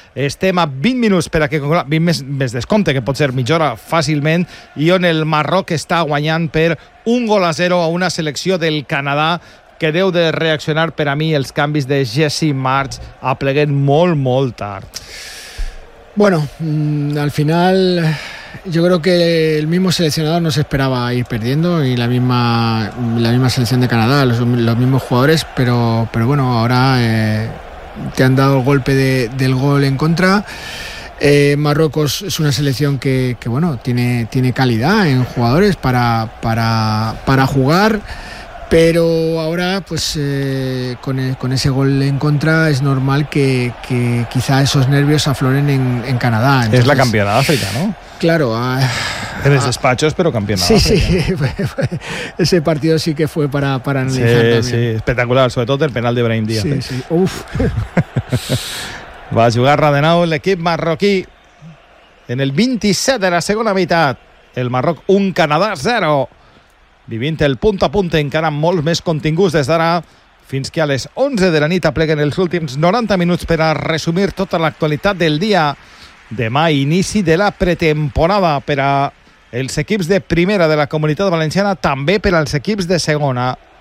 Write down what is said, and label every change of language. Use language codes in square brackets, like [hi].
[ca] Estem a 20 minuts per a que... 20 més descompte, que pot ser mitjora fàcilment, i on el Marroc està guanyant per 1-0 a una selecció del Canadà que deu de reaccionar. Per a mi, els canvis de Jesse March apleguen molt, molt tard. [es] Bueno, al final yo creo que el mismo seleccionador no se esperaba ir perdiendo, y la misma selección de Canadá, los mismos jugadores, pero bueno, ahora te han dado el golpe del gol en contra. Marruecos es una selección que bueno, tiene calidad en jugadores para jugar. Pero ahora, pues con ese gol en contra, es normal que quizá esos nervios afloren en Canadá. Entonces, es la campeona de África, ¿no? Claro. Tienes despachos, pero campeona sí, de África. Sí. Ese partido sí que fue para analizar sí, también. Sí, espectacular. Sobre todo el penal de Brahim Díaz. Sí, sí. Uf. Va a jugar Radenau el equipo marroquí en el 27 de la segunda mitad. [ca] El Marroc 1, Canadá 0. Vivint el Punt a Punt, encara amb molts més continguts des d'ara fins que a les 11 de la nit apleguen els últims 90 minuts per a resumir tota l'actualitat del dia. Demà, inici de la pretemporada per a els equips de primera de la Comunitat Valenciana, també per als equips de segona.